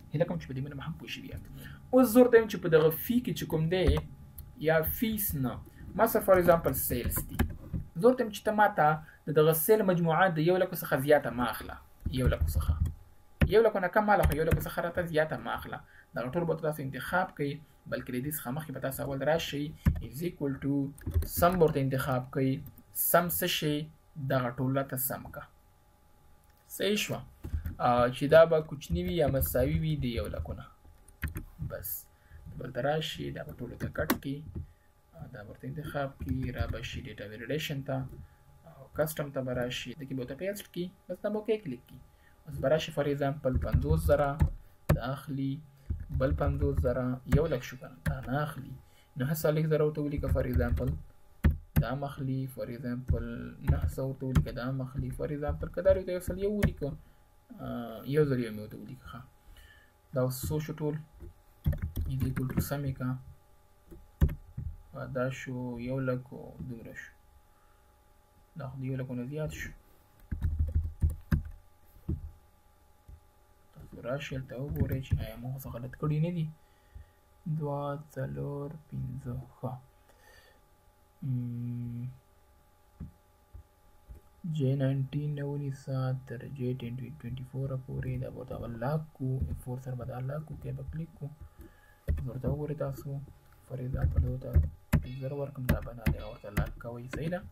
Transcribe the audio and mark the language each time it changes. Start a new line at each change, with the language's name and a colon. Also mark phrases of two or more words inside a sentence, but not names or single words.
Pashto: هیله کوم چې په دې باندې هم پوه شوي یاست. اوس زه ورته وایم چې په دغه فی کې چې کوم دی یا فیس نه ما سره
English: for example
Pashto: سیلز دي زه ورته وایم چې ته ما ته د دغه سیل مجموعه د 1,00,000 څخه زیاته مه اخله 1,00,000 څخه 1,00,000 نه کم مه اخله 1,00,000 څخه راته زیاته مه اخله. دغه ټول به تاسو انتخاب کوئ بلکې د دې څخه مخکې به تاسو اول راشئ
English: is equal to
Pashto: سم به ورته انتخاب کوئ سم څه شی دغه ټول راته سم که صحیح شوه چې دا به کوچني وي یا مساوي وي د 1,00,000 نه بس بلته راشي دا به ټولو ته کټ کړي دا به ورته انتخاب کړي را به شي
English: data validation
Pashto: ته او کسټم ته به راشي د کې به ورته پیسټ کړي بس دا به
English: okay click
Pashto: کړي. اوس به راشي
English: for example
Pashto: 50,000 دا اخلي بل 50,000 1,00,000 شو که نه دا نه اخلي 9,000 ورته ولیکه
English: for example
Pashto: دا مخلي
English: for example
Pashto: 900 ورته ولیکه دا مخلي
English: for example
Pashto: که دا ورته یو ځل یو ولیکه یو ځل یو مې ورته ولیکه ښه دا اوس څو شو ټول
English: is equal to
Pashto: سم یې که دا شو 1,00,000 دومره شو دا خو د 1,00,000 نه زیات شو. تاسو راشئ هلته وګورئ چې آیا ما څه غلط کړي نه دي 2 4 5 ښه J19 نه ونیسه تر J24 پورې دا به ورته اول لاک کړو F4 سره به دا لاک کړو کې به کلیک کړو ورته وګورئ تاسو
English: for example
Pashto: ورته 0 ورکړم دا به نه دی ورته لاک کوئ صحیح ده.